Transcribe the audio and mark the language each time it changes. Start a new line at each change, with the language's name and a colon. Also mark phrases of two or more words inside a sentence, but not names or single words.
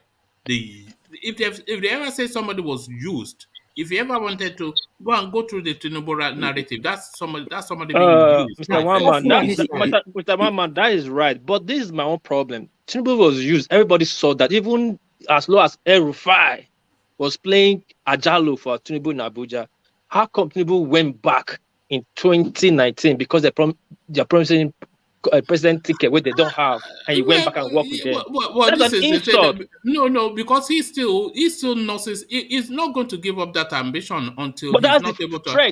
English: If they ever say somebody was used, if you ever wanted to go through the Tinubu narrative, that's somebody being used. Mr. One Man, that is right. But this is my own problem. Tinubu was used. Everybody saw that. Even as low as El-Rufai was playing Ajalo for Tinubu in Abuja. How come Tinubu went back in 2019 because they're promising a president ticket where they don't have, and he went back and worked with them? That's an insult. No, because he still nurses. He's not going to give up that ambition until but he's not able to. Threat.